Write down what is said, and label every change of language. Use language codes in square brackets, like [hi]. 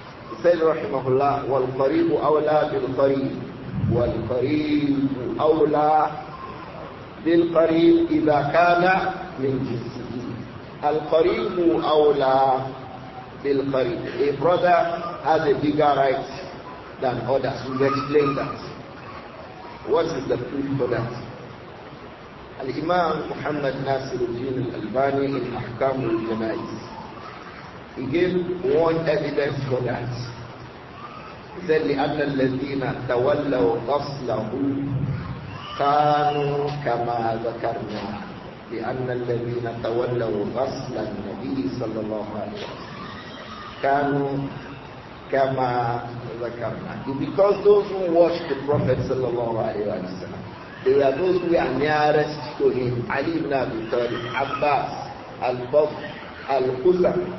[en] He said, rahimahullah, [ar] وَالْقَرِيبُ أَوْلَى بِالْقَرِيبِ وَالْقَرِيبُ أَوْلَى بِالْقَرِيبِ إِذَا كَانَ مِنْ جِنْسِهِ الْقَرِيبُ أَوْلَى بِالْقَرِيبِ. [en] A brother has a bigger right than others. We've explained that. What is the proof for that? Al-Imām Muhammad Nāsir Al-Albani in Ahkam al-Janā'iz. He gave one evidence for that. He said, [ar] لأن الذين تولوا غسله كانوا كما ذكرنا. لأن الذين تولوا غسل النبي صلى الله عليه وسلم كانوا كما ذكرنا. [en] Because those who watched the Prophet [ar] صلى الله عليه وسلم, [en] they were those who were nearest to him. Ali ibn Abi Talib, Abbas, Al-Fadl, Al-Qusam.